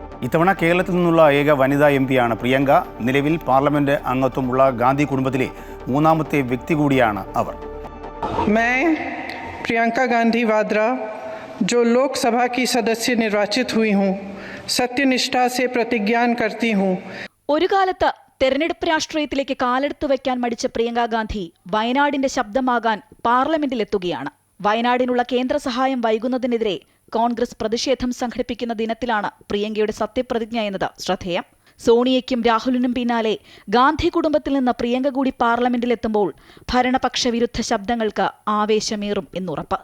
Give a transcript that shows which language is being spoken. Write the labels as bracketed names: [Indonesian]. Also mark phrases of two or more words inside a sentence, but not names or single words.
[Malayalam] ഇത്തവണ കേരളത്തിൽ നിന്നുള്ള ഏക വനിതാ എംപിയാണ് പ്രിയങ്ക. നിലവിൽ പാർലമെന്റ് അംഗത്വമുള്ള ഗാന്ധി കുടുംബത്തിലെ മൂന്നാമത്തെ വ്യക്തി കൂടിയാണ് അവർ. [Hindi] मैं प्रियंका गांधी वाड्रा जो लोकसभा की सदस्य निर्वाचित हुई हूँ सत्यनिष्ठा से प्रतिज्ञा करती हूँ. [Malayalam] ഒരു കാലത്ത് തെരഞ്ഞെടുപ്പ് രാഷ്ട്രീയത്തിലേക്ക് കാലെടുത്തു വയ്ക്കാൻ മടിച്ച പ്രിയങ്ക ഗാന്ധി വയനാടിന്റെ ശബ്ദമാകാൻ പാർലമെന്റിലെത്തുകയാണ്. വയനാടിനുള്ള കേന്ദ്ര സഹായം വൈകുന്നതിനെതിരെ കോൺഗ്രസ് പ്രതിഷേധം സംഘടിപ്പിക്കുന്ന ദിനത്തിലാണ് പ്രിയങ്കയുടെ സത്യപ്രതിജ്ഞ എന്നത് ശ്രദ്ധേയം. സോണിയയ്ക്കും രാഹുലിനും പിന്നാലെ ഗാന്ധി കുടുംബത്തിൽ നിന്ന് പ്രിയങ്ക കൂടി പാർലമെന്റിലെത്തുമ്പോൾ ഭരണപക്ഷ വിരുദ്ധ ശബ്ദങ്ങൾക്ക് ആവേശമേറും എന്നുറപ്പ്.